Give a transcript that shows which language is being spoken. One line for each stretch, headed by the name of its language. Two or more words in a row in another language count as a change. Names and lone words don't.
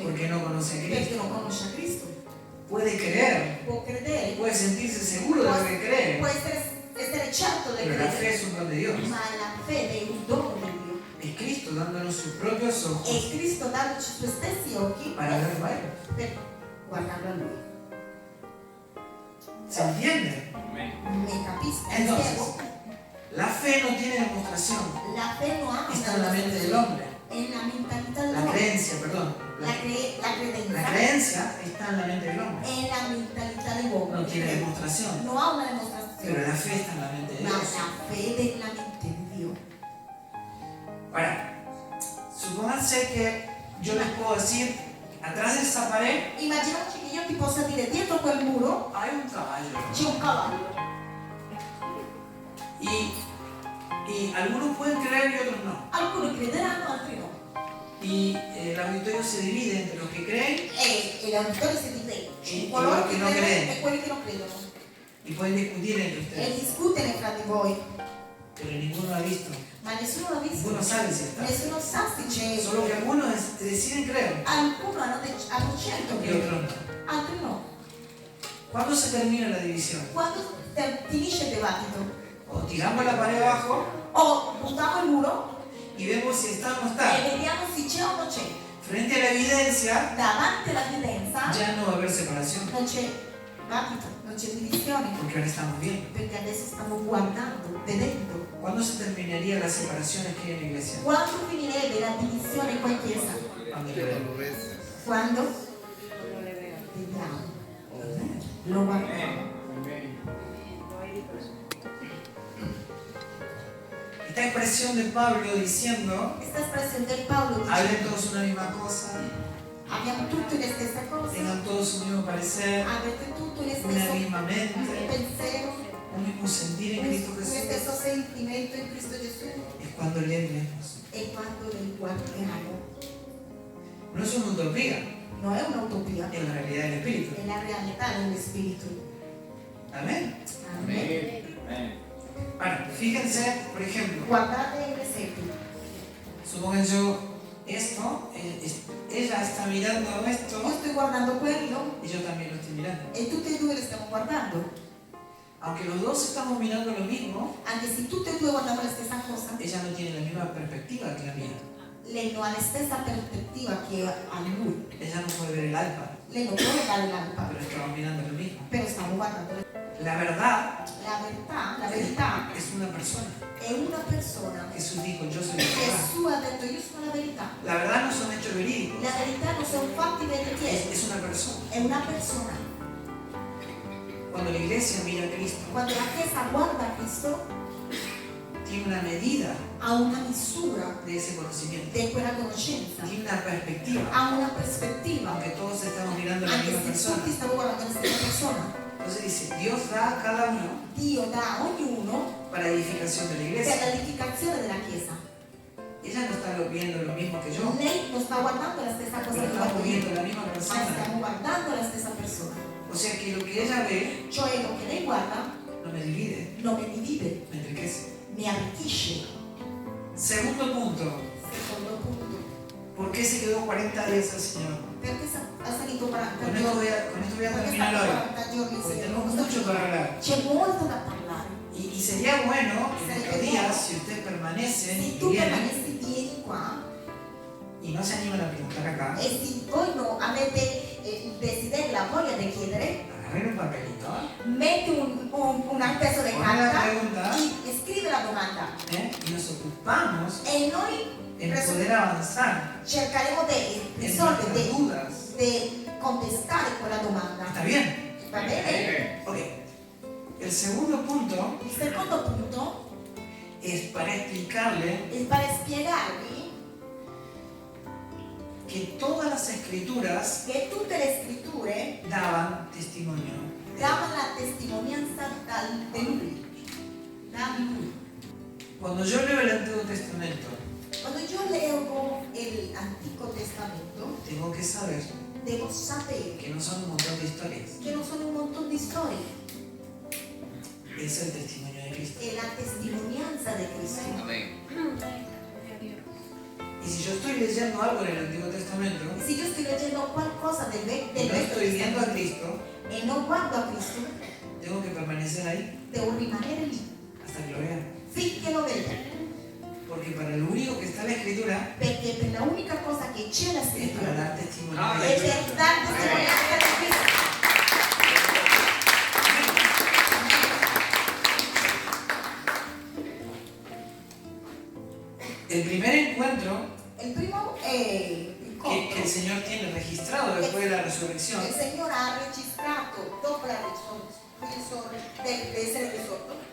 Spanish: porque no conoce a
Italian: Perché Cristo. non conosce a Cristo.
Spanish: Puede creer,
Italian: Può credere,
Spanish: puede sentirse seguro de lo que cree,
Italian: può essere certo di
Spanish: pero la fe
Italian: credere,
Spanish: es un don de Dios.
Italian: ma la fede è un dono di Dio.
Spanish: Es Cristo dándonos sus propios ojos
Italian: E Cristo dandoci i suoi stessi occhi
Spanish: para verlo a Él.
Italian: per guardarlo a Lui.
Spanish: ¿Se entiende?
Italian: Mi capisco?
Spanish: Entonces,
Italian: Spiego?
Spanish: la fe no tiene demostración,
Italian: La fe non ha
Spanish: está en la mente del hombre.
Italian: è la mentalità
Spanish: La
Italian: dell'uomo.
Spanish: creencia, perdón.
Italian: La La credenza
Spanish: creencia está en la mente del hombre.
Italian: è la mentalità dell'uomo.
Spanish: No tiene demostración,
Italian: Non ha una
Spanish: pero
Italian: dimostrazione,
Spanish: la fe está en la mente de
Italian: ma
Spanish: Dios.
Italian: la fede è la mente di Dio.
Spanish: Ahora, supónganse que yo les puedo decir, atrás de esa pared
Italian: Immaginiamoci che io ti possa dire dietro quel muro
Spanish: hay un caballo.
Italian: c'è un cavallo.
Spanish: Y algunos pueden creer y otros no.
Italian: Alcuni crederanno, altri no.
Spanish: Y el auditorio se divide entre los que creen
Italian: E l'auditorio si divide E in coloro quelli che che non credono credono. e quelli che non credono.
Spanish: y pueden discutir entre
Italian: E
Spanish: ustedes,
Italian: discutere fra di voi,
Spanish: pero ninguno ha visto.
Italian: ma nessuno l'ha visto.
Spanish: Ninguno sabe si está.
Italian: Nessuno sa se c'è.
Spanish: Solo que algunos deciden creer
Italian: Alcuni hanno scelto
Spanish: y
Italian: che
Spanish: otros no.
Italian: altri no.
Spanish: ¿Cuándo se termina la división?
Italian: Quando finisce il dibattito,
Spanish: O tiramos la pared abajo
Italian: o buttiamo il muro
Spanish: y vemos si está o no
Italian: e
Spanish: está.
Italian: vediamo se c'è o non c'è.
Spanish: Frente a la evidencia
Italian: Davanti all'evidenza
Spanish: ya no va a haber separación,
Italian: non c'è dibattito, non c'è divisione,
Spanish: porque ahora estamos bien.
Italian: perché adesso stiamo guardando, vedendo.
Spanish: ¿Cuándo se terminaría las separaciones que hay en la iglesia?
Italian: Quando finirebbe la divisione qua in chiesa?
Spanish: Cuando le vemos.
Italian: Quando? Vediamo. Lo guardiamo.
Spanish: Esta expresión de Pablo diciendo,
Italian: Questa espressione del Paolo
Spanish: hablen
Italian: dice:
Spanish: todos una misma cosa,
Italian: abbiamo tutte le stesse cose,
Spanish: tengan todos un mismo parecer,
Italian: avete tutto le una stesse
Spanish: misma mente,
Italian: pensiero,
Spanish: un mismo sentir en Cristo
Italian: lo
Spanish: Jesús.
Italian: stesso sentimento in Cristo Gesù.
Spanish: Es cuando le vemos.
Italian: E quando li guardiamo,
Spanish: No es una utopía,
Italian: non è un'utopia,
Spanish: es la realidad del Espíritu.
Italian: è la realtà dello Spirito.
Spanish: Amén.
Italian: Amen.
Spanish: Ahora, fíjense, por ejemplo,
Italian: Guardate l'esempio.
Spanish: supongan yo esto, ella está mirando
Italian: Io
Spanish: esto
Italian: sto guardando quello
Spanish: y yo también lo estoy mirando.
Italian: e tutti e due le stiamo guardando.
Spanish: Aunque los dos estamos mirando lo mismo,
Italian: Anche se tutti e due guardiamo la stessa cosa,
Spanish: ella no tiene la misma perspectiva que la mía.
Italian: lei non ha la stessa prospettiva che ha lui.
Spanish: Ella no puede ver el alfa,
Italian: Lei non può vedere l'alba,
Spanish: pero estamos mirando lo mismo.
Italian: però stiamo guardando.
Spanish: La verdad
Italian: La verità
Spanish: es una persona.
Italian: è una persona.
Spanish: Jesús dijo, yo soy la verdad.
Italian: Gesù ha detto io sono la verità.
Spanish: La verdad no son hechos verídicos,
Italian: La verità non sono fatti veritieri,
Spanish: es una persona.
Italian: è una persona.
Spanish: Cuando la iglesia mira a Cristo,
Italian: Quando la Chiesa guarda a Cristo,
Spanish: tiene una medida
Italian: ha una misura
Spanish: de ese conocimiento,
Italian: di quella conoscenza,
Spanish: tiene una perspectiva,
Italian: ha una prospettiva,
Spanish: aunque todos estamos mirando a la
Italian: anche
Spanish: misma
Italian: se
Spanish: persona.
Italian: tutti stiamo guardando la stessa persona.
Spanish: Entonces dice, Dios da a cada uno
Italian: Dio dà a ognuno
Spanish: para edificación de la
Italian: per
Spanish: iglesia.
Italian: l'edificazione della Chiesa.
Spanish: Ella no está viendo lo mismo que yo,
Italian: Lei non sta guardando la stessa cosa
Spanish: pero
Italian: che
Spanish: estamos
Italian: guardo io,
Spanish: viendo la misma
Italian: ma
Spanish: persona.
Italian: stiamo guardando la stessa persona.
Spanish: O sea que lo que ella ve
Italian: Cioè lo che lei guarda
Spanish: no me divide,
Italian: non mi divide,
Spanish: me enriquece.
Italian: mi arricchisce.
Spanish: Segundo punto,
Italian: Secondo punto,
Spanish: ¿por qué se quedó 40 días el Señor?
Italian: perché ha salito 40
Spanish: Con esto
Italian: giorni?
Spanish: voy a
Italian: Perché
Spanish: terminar
Italian: sta
Spanish: hoy,
Italian: 40 giorni
Spanish: porque
Italian: insieme?
Spanish: tenemos mucho para hablar.
Italian: C'è molto da parlare.
Spanish: Y sería bueno en estos días, si ustedes permanecen
Italian: Se
Spanish: y
Italian: tu
Spanish: vienen
Italian: permanesti vieni qua
Spanish: y no se animan a preguntar acá,
Italian: e se voi non avete il desiderio, la voglia di chiedere,
Spanish: agarren un papelito
Italian: metti un peso di
Spanish: Pon la
Italian: carta
Spanish: pregunta.
Italian: e scrivi la domanda.
Spanish: y nos ocupamos
Italian: E noi
Spanish: en poder avanzar
Italian: cercheremo di
Spanish: en
Italian: risolvere,
Spanish: nuestras dudas.
Italian: di contestare quella domanda.
Spanish: ¿Está bien?
Italian: Va bene?
Spanish: Ok. El segundo punto
Italian: Il secondo punto
Spanish: es para explicarle
Italian: è per spiegarvi
Spanish: que todas las escrituras
Italian: che tutte le scritture
Spanish: daban testimonio.
Italian: davano la testimonianza di lui. Da lui.
Spanish: Cuando yo leo el Antiguo Testamento,
Italian: Quando io leggo l'Antico Testamento,
Spanish: tengo que saber
Italian: devo sapere
Spanish: que no son un montón de historias,
Italian: che non sono un montone di storie,
Spanish: es el testimonio de Cristo.
Italian: è la testimonianza di Cristo.
Spanish: Y si yo estoy leyendo algo en el Antiguo Testamento
Italian: Se io sto leggendo qualcosa del
Spanish: y
Italian: Vecchio
Spanish: no estoy viendo a
Italian: Testamento
Spanish: Cristo,
Italian: e non guardo a Cristo,
Spanish: tengo que permanecer ahí
Italian: devo rimanere lì
Spanish: hasta que lo vea.
Italian: finché lo vedo,
Spanish: Porque para lo único que está en la Escritura
Italian: perché per la unica cosa che c'è la
Spanish: es para
Italian: scrittura
Spanish: dar testimonio Ah, de
Italian: è
Spanish: Cristo.
Italian: per dare testimonianza di Cristo.
Spanish: El primer encuentro
Italian: Il primo è il
Spanish: que el Señor tiene registrado después de la resurrección
Italian: il Signore ha registrato dopo la dell'essere risorto,